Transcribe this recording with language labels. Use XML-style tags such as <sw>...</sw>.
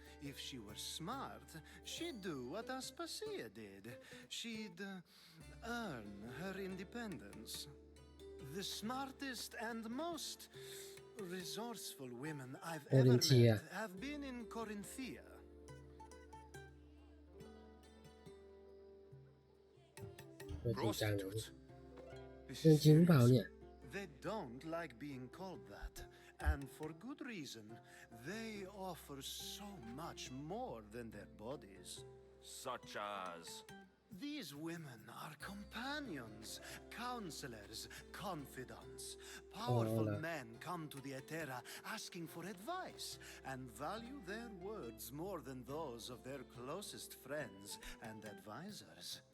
<en>If she were smart, she'd do what Aspasia did. She'd earn her independence. The smartest and most resourceful women I've ever met have been in Corinthia.</en> <th>จริงจังเลยจริงหรือเปล่าเนี่ย</th> <en>They don't like being called that, and for good reason. They offer so much more than their bodies. Such as? These women are companions, counselors, confidants. Powerful men come to the Etera asking for advice and value their words more than those of their closest friends and advisors.</en>